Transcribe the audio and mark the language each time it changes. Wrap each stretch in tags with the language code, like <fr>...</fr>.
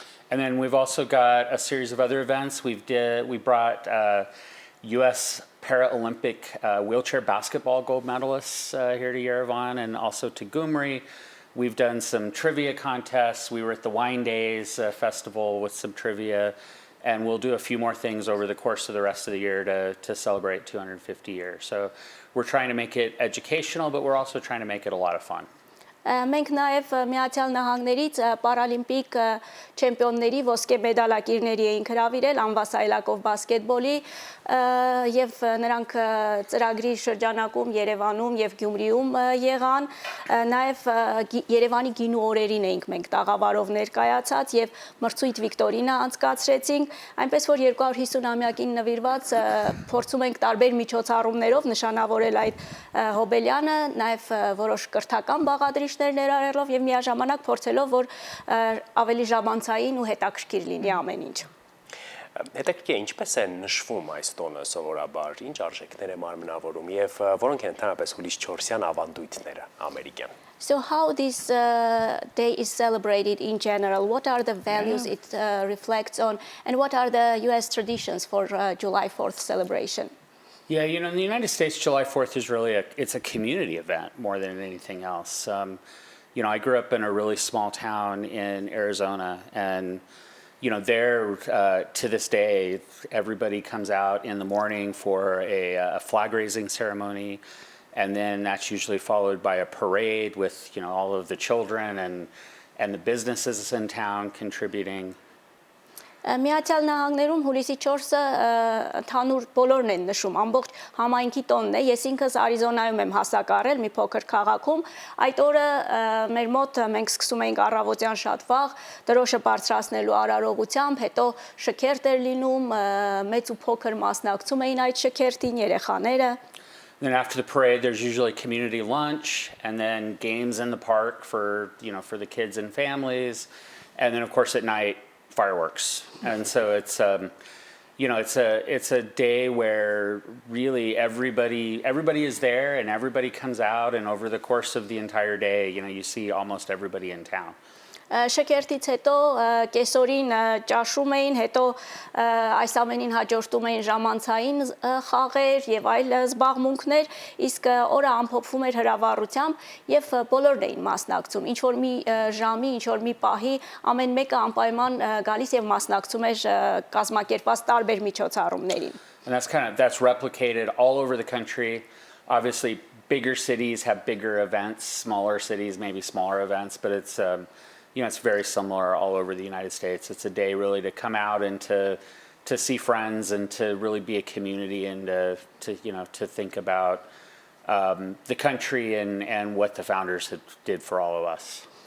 <en>And then we've also got a series of other events. We brought U.S. Paralympic wheelchair basketball gold medalists here to Yerevan and also to Gyumri. We've done some trivia contests. We were at the Wine Days festival with some trivia, and we'll do a few more things over the course of the rest of the year to celebrate 250 years. So we're trying to make it educational, but we're also trying to make it a lot of fun.</en> <hy>Մենք նաև Միացյալ Նահանգներից պարալիմպիկ չեմպիոնների ոսկե մեդալակիրների էինք հրավիրել անվասայլակով բասկետբոլի եւ նրանք ծրագրի շրջանակում Երևանում եւ Գյումրիում եղան, նաև Երևանի գինու օրերին էինք մենք տաղավարով ներկայացած եւ մրցույթ Վիկտորինա անցկացրեցինք, այնպես որ 250-ամյակին նվիրված փորձում ենք տարբեր միջոցառումներով նշանավորել այդ հոբելյանը, նաև որոշ կրթական բաղադրիչներ ներառելով եւ միաժամանակ փորձելով որ ավելի ժամանցային ու հետաքրքիր լինի ամեն ինչ։ Հետաքրքիր է ինչպես է նշվում այս տոնը սովորաբար, ինչ արժեքներ է մարմնավորում եւ որոնք են ընդհանրապես հուլիս 4-յան ավանդույթները ամերիկյան։</hy> <en>So how this day is celebrated in general? What are the values it reflects on, and what are the U.S. traditions for July 4th celebration? Yeah, you know, in the United States, July 4th is really it's a community event more than anything else. You know, I grew up in a really small town in Arizona, and you know, there to this day, everybody comes out in the morning for a flag raising ceremony, and then that's usually followed by a parade with all of the children and the businesses in town contributing.</en> <hy>Միացյալ Նահանգներում հուլիսի 4-ը ընդհանուր բոլորն են նշում, ամբողջ համայնքի տոնն է, ես ինքս Արիզոնայում եմ հասակարել մի փոքր քաղաքում, այդ օրը մեր մոտ մենք սկսում էինք առավոտյան շատ վաղ, դրոշը բարձրացնելու արարողությամբ, հետո շքերթ էր լինում, մեծ ու փոքր մասնակցում էին այդ շքերթին երեխաները։</hy> <en>Then after the parade, there's usually community lunch, and then games in the park for the kids and families, and then of course at night fireworks. And so it's it's a day where really everybody is there and everybody comes out, and over the course of the entire day, you see almost everybody in town.</en> <hy>Շքերթից հետո կեսօրին ճաշում էին, հետո այս ամենին հաջորդում էին ժամանցային խաղեր եւ այլ զբաղմունքներ, իսկ օրը ամփոփվում էր հրավառությամբ եւ բոլորն էին մասնակցում։ Ինչ որ մի ժամի, ինչ որ մի պահի ամեն մեկը անպայման գալիս եւ մասնակցում էր կազմակերպված տարբեր միջոցառումներին։</hy> <en>And that's replicated all over the country. Obviously, bigger cities have bigger events, smaller cities maybe smaller events, but it's it's very similar all over the United States. It's a day really to come out and to see friends and to really be a community and to think about the country and what the founders did for all of us.</en>